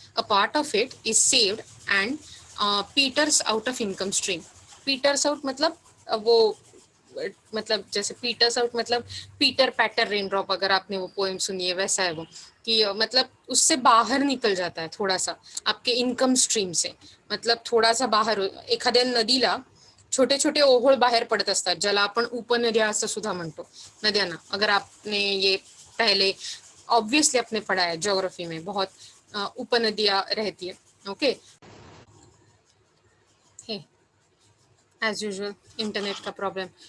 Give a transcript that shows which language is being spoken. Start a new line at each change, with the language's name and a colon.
English: A part of it is saved and peters out of income stream.
Hindi: Peters out मतलब वो मतलब जैसे Peters out मतलब
English: pitter patter raindrop,
Hindi: अगर आपने वो पोएम सुनी है वैसा है वो, कि मतलब उससे बाहर निकल जाता है थोड़ा सा आपके इनकम स्ट्रीम से. मतलब थोड़ा सा बाहर,
Marathi: एखाद्या नदीला छोटे छोटे ओहोळ बाहेर पडत असतात, ज्याला आपण उपनद्या असं सुद्धा म्हणतो, नद्यांना.
Hindi: अगर आपने ये पहले ऑब्वियसली आपने पढ़ा है ज्योग्राफी में, बहुत उपनदियां रहती है. ओके,
English: as usual
Hindi: इंटरनेट का प्रॉब्लम.